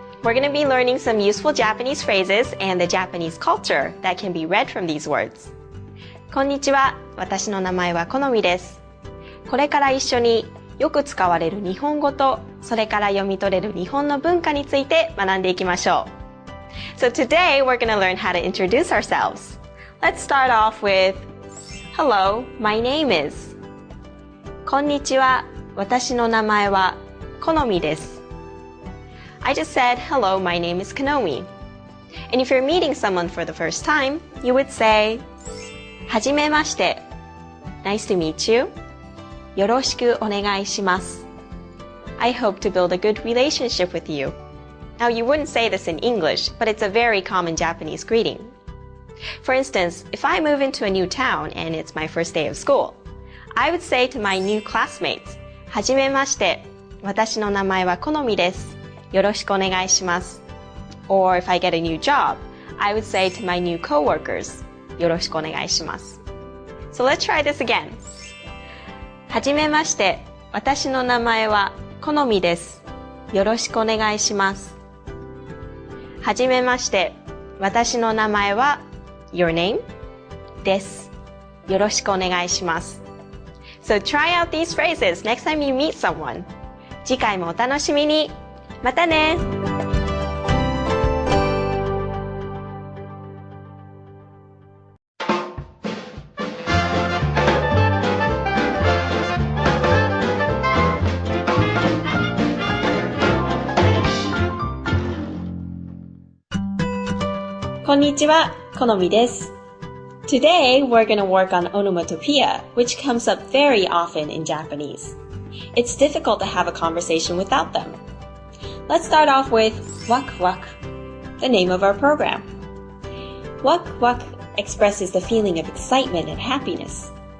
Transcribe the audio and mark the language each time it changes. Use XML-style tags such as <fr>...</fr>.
<en>We're going to be learning some useful Japanese phrases and the Japanese culture that can be read from these words.</en> <ja>こんにちは。私の名前はコノミです。これから一緒によく使われる日本語と、それから読み取れる日本の文化について学んでいきましょう。</ja> <en>So today we're going to learn how to introduce ourselves. Let's start off with Hello, my name is.</en> <ja>こんにちは。私の名前はコノミです。</ja> <en>I just said, hello, my name is Konomi. And if you're meeting someone for the first time, you would say,</en> <ja>はじめまして.</ja> <en>Nice to meet you.</en> <ja>よろしくお願いします.</ja> <en>I hope to build a good relationship with you. Now, you wouldn't say this in English, but it's a very common Japanese greeting. For instance, if I move into a new town and it's my first day of school, I would say to my new classmates,</en> <ja>はじめまして。私の名前はコノミです。よろしくお願いします.</ja> <en>Or if I get a new job, I would say to my new coworkers,</en> <ja>よろしくお願いします.</ja> <en>So let's try this again.</en> <ja>はじめまして。私の名前はコノミです。よろしくお願いします. はじめまして。私の名前は</ja> <en>Your name?</en> <ja>です。よろしくお願いします.</ja> <en>So try out these phrases next time you meet someone.</en> <ja>次回もお楽しみに。またね。こんにちは、コノミです。</ja> <en>Today, we're going to work on onomatopoeia, which comes up very often in Japanese. It's difficult to have a conversation without them. Let's start off with wak wak, the name of our program. Wak wak expresses the feeling of excitement and happiness.</en>